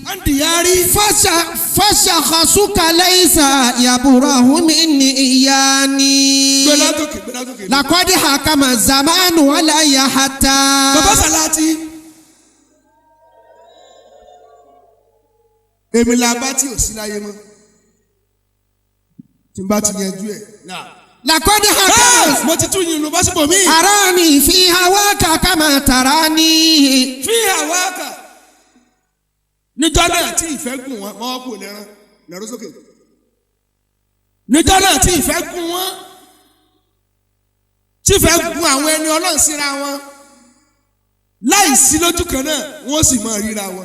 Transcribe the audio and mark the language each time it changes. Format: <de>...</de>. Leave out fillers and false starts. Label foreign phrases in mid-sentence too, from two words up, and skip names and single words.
<ar>فشخصك ليس يبره مني إياني لقد حكم الزمان علي حتى</ar> <yo>bàbá Sàláàtì èmi la bá tí ò sí láyé mọ́ tí n bá ti yanjú ẹ̀</yo> <ar>لقد حكم</ar> <yo>mo ti tún yín lọ bá síbò mí.</yo> <ar>أراني في هواك كما تراني في هواك</ar> <yo>níjọ́ náà tí ìfẹ́ gùn wọn mọ́ kò lẹ́rán lẹ́rú sókè níjọ́ náà tí ìfẹ́ gùn wọn tí ìfẹ́ gùn àwọn ẹni Ọlọ́run síra wọn láì sí lójú kan náà wọ́n sì máa ríra wọn.</yo>